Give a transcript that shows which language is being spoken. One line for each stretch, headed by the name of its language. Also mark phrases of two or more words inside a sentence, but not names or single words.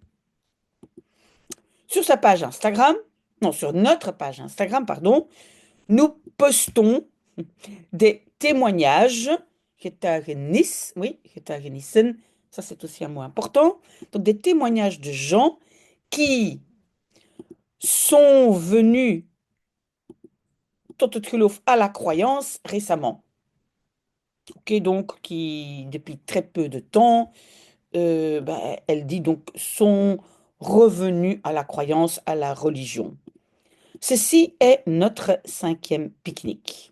French: Sur sa page Instagram, non, sur notre page Instagram, pardon, nous postons des témoignages, getuigenis, oui, getuigenissen, ça c'est aussi un mot important, donc des témoignages de gens qui sont venus
Dutch: tot het geloof
French: à la croyance récemment. Ok, donc qui, depuis très peu de temps, elle dit donc, sont revenus à la croyance, à la religion. Ceci est notre 5e pique-nique.